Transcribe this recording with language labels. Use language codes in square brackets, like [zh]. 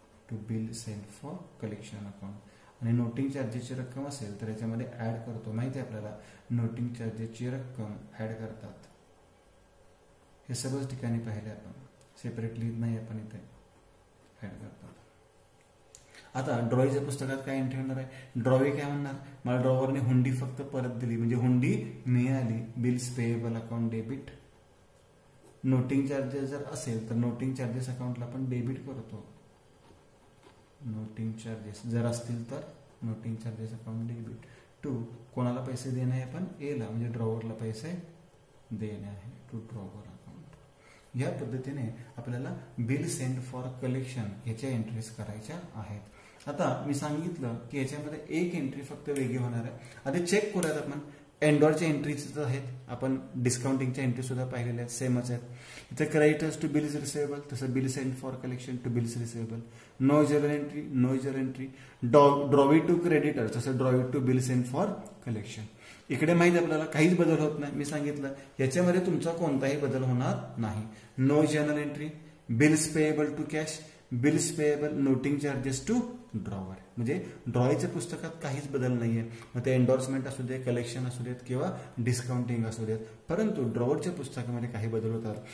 [en] To bill send for collection account. [mr] आणि noting चार्जेसची रक्कम असेल तर याच्यामध्ये ऍड करतो. माहिती आहे आपल्याला नोटिंग चार्जेसची रक्कम ऍड करतात. हे सर्वच ठिकाणी पाहिले आपण, सेपरेटली नाही आपण इथे ऍड करतात. आता ड्रॉईच्या पुस्तकात काय एंट्री होणार आहे? ड्रॉवी काय म्हणणार? मला ड्रॉवरने हुंडी फक्त परत दिली म्हणजे हुंडी मिळाली. [en] Bills payable account debit. [mr] Noting charges जर असेल तर नोटिंग चार्जेस अकाउंटला आपण डेबिट करतो. नोटिंग चार्जेस जर असतील तर [en] noting charges account debit to [mr] कोणाला पैसे देणे आहे? आपण एला म्हणजे ड्रॉवरला पैसे देणे आहे. [en] To drawer account. [mr] या पद्धतीने आपल्याला [en] bill send for collection [mr] याच्या एंट्रीज करायच्या आहेत. आता मी सांगितलं की याच्यामध्ये एक एंट्री फक्त वेगळी होणार आहे. आधी चेक करूयात आपण. एंडॉरच्या एंट्रीज आहेत, आपण डिस्काउंटिंगच्या एंट्री सुद्धा पाहिलेल्या आहेत, सेमच आहेत. इथे [en] creditors to bills receivable, [mr] तसं [en] Bill send for collection to bills receivable. No journal entry, no journal entry. Drawee to creditor, [mr] तसं [en] Drawee to bill send for collection. [mr] इकडे माहिती आपल्याला काहीच बदल होत नाही. मी सांगितलं याच्यामध्ये तुमचा कोणताही बदल होणार नाही. [en] No journal entry, bills payable to cash, bills payable, noting charges to drawer. [mr] म्हणजे ड्रॉईच्या पुस्तकात काहीच बदल नाहीये. मग ते एन्डॉर्समेंट असू दे, कलेक्शन असू देत किंवा डिस्काउंटिंग असू देत, परंतु ड्रॉवरच्या पुस्तकामध्ये काही बदल होतात.